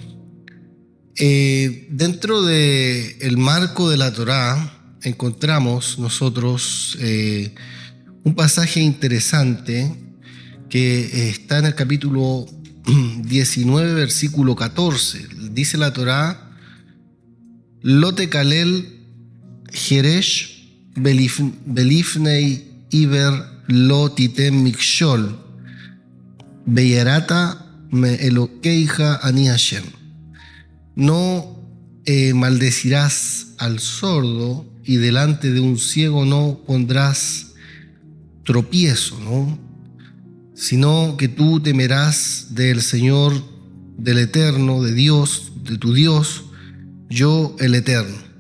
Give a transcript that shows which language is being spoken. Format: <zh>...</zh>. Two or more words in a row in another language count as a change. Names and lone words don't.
<es>Dentro del marco de la Torá encontramos nosotros un pasaje interesante que está en el capítulo 19, versículo 14. Dice la Torá:</es> <he>לא תקלל חרש ולפני עור לא תתן מכשל ויראת מאלהיך אני השם.</he> <es>No maldecirás al sordo y delante de un ciego no pondrás tropiezo, ¿no?, sino que tú temerás del Señor, del Eterno, de Dios, de tu Dios, yo el Eterno.</es>